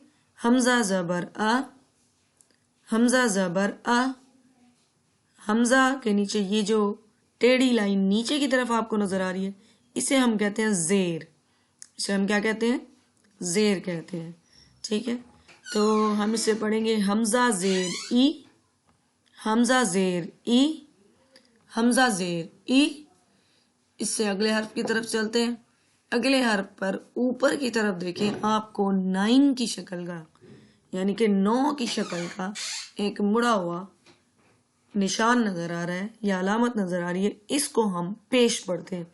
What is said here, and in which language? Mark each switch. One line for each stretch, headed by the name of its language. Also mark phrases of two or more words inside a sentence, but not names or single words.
Urdu: حمزہ زبر آ، حمزہ زبر آ۔ حمزہ کے نیچے یہ جو ٹیڑھی لائن نیچے کی طرف آپ کو نظر آ رہی ہے اسے ہم کہتے ہیں زیر، اسے ہم کیا کہتے ہیں؟ زیر کہتے ہیں، ٹھیک ہے؟ تو ہم اسے پڑھیں گے حمزہ زیر ای، حمزہ زیر ای، حمزہ زیر ای۔ اس سے اگلے حرف کی طرف چلتے ہیں۔ اگلے حرف پر اوپر کی طرف دیکھیں، آپ کو 9 کی شکل کا، یعنی کہ 9 کی شکل کا ایک مڑا ہوا نشان نظر آ رہا ہے یا علامت نظر آ رہی ہے، اس کو ہم پیش پڑھتے ہیں۔